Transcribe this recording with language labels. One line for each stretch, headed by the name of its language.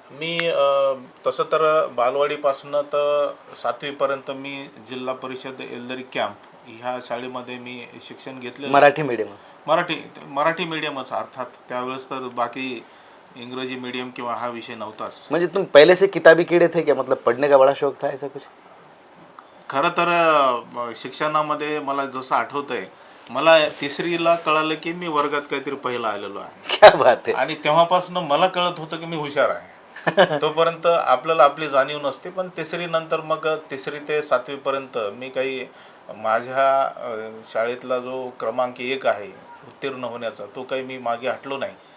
Marathi: मी तसं तर बालवाडीपासनं तर 7वीपर्यंत मी जिल्हा परिषद येलदरी कॅम्प ह्या शाळेमध्ये मी शिक्षण घेतलेलं. मराठी मीडियम? मराठी मीडियमच अर्थात. त्यावेळेस तर बाकी इंग्रजी मीडियम किंवा हा विषय नव्हताच.
Hindi: म्हणजे तुम पहले से किताबी कीड़े थे क्या? मतलब पढ़ने का बड़ा शौक था ऐसा कुछ?
Marathi: खरं तर शिक्षणामध्ये मला जसं आठवतंय, मला 3रीला कळालं की मी वर्गात काहीतरी पहिला आलेलो आहे.
Hindi: क्या बात
Marathi: आहे. आणि तेव्हापासून मला कळत होतं की मी हुशार आहे. तोपर्यंत आपल्याला आपली जाणीव नसते, पण 3री नंतर मग 3री ते 7वीपर्यंत मी काही माझ्या शाळेतला जो क्रमांक 1 आहे उत्तीर्ण होण्याचा, तो काही मी मागे हटलो नाही.